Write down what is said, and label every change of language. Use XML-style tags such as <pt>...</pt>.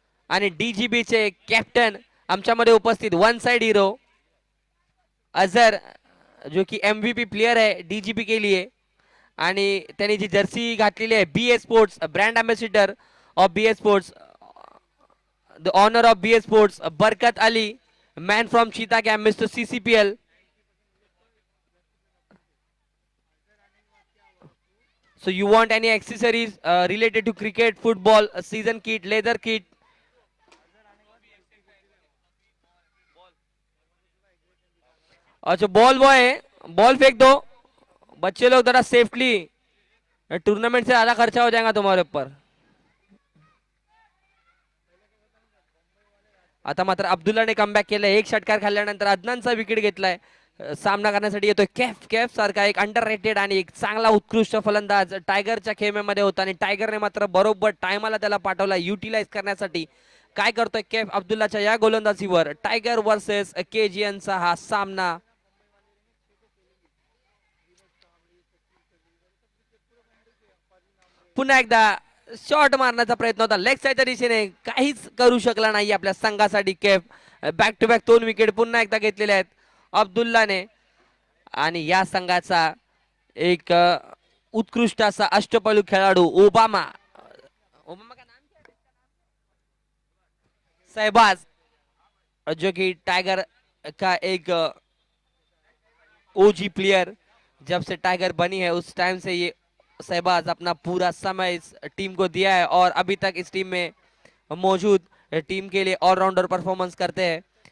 <mr>आणि डीजीबी चे कॅप्टन आमच्यामध्ये उपस्थित वन साइड हीरो अजहर,</mr> <hi>जो की एमव्हीपी प्लेयर है डीजीबी के लिए.</hi> <mr>आणि त्यांनी जी जर्सी घातलेली आहे</mr> <en>BA Sports, brand ambassador of BA Sports, the owner of BA Sports Barkat Ali, man from Cheetah Camp mister CCPL. So you want any accessories related to cricket, football, a season kit, leather kit?</en> <hi>अच्छा ball boy है, ball फेंक दो बच्चे लोग जरा safely, tournament से ज्यादा खर्चा हो जाएगा तुम्हारे ऊपर.</hi> <mr>आता मात्र अब्दुल्लाने कमबॅक केलंय. एक षटकार खाल्ल्यानंतर अदनानचा विकेट घेतलाय. सामना करण्यासाठी येतोय कॅफ. कॅफ सारखा एक अंडर रेटेड आणि एक चांगला उत्कृष्ट फलंदाज टायगरच्या खेमेमध्ये होता आणि टायगरने मात्र बरोबर टायमाला त्याला पाठवला युटिलाइज करण्यासाठी. काय करतोय कॅफ अब्दुल्लाच्या या गोलंदाजीवर. टायगर वर्सेस केजीएनचा हा सामना. पुन्हा एकदा शॉट मारण्याचा प्रयत्न होता लेग साईडच्या दिशेने, काहीच करू शकला नाही आपल्या संघासाठी केफ. बॅक टू बॅक 2 विकेट पुन्हा एकदा घेतलेले आहेत अब्दुल्लाने. आणि या संघाचा एक उत्कृष्ट असा अष्टपैलू खेळाडू ओबामा,</mr> <hi>ओबामा का नाम क्या है? सहबाज, जो कि टाइगर का एक ओजी प्लेयर, जब से टाइगर बनी है उस टाइम से ये सहबाज अपना पूरा समय इस टीम को दिया है और अभी तक इस टीम में मौजूद टीम के लिए ऑलराउंडर परफॉर्मेंस करते हैं.</hi>